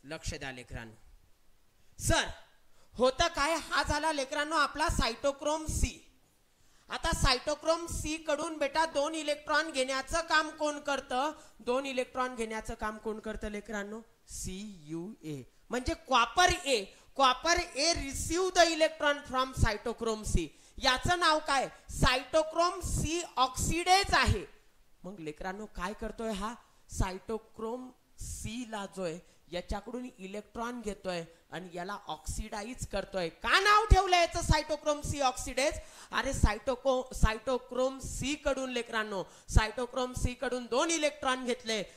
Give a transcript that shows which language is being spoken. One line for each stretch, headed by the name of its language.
Marathi: लक्ष द्या लेकरांनो. सर होतं काय हा झाला लेकरांनो आपला सायटोक्रोम सी. आता सायटोक्रोम सी कडून बेटा 2 इलेक्ट्रॉन घेण्याचं काम कोण करतं 2 इलेक्ट्रॉन घेण्याचं काम कोण करतं लेकरांनो CuA म्हणजे copper A.
English: Copper A receive the electron from cytochrome C.
Marathi: याचं नाव काय सायटोक्रोम सी ऑक्सिडेज आहे. मग लेकरांनो काय करतोय हा सायटोक्रोम सी ला जोय याच्याकडून इलेक्ट्रॉन घेतोय आणि याला ऑक्सिडाइज करतोय. का नाव ठेवलं याचं सायटोक्रोम सी ऑक्सिडेज. अरे सायटोक्रोम सी कडून लेकरांनो सायटोक्रोम सी कडून 2 इलेक्ट्रॉन घेतले.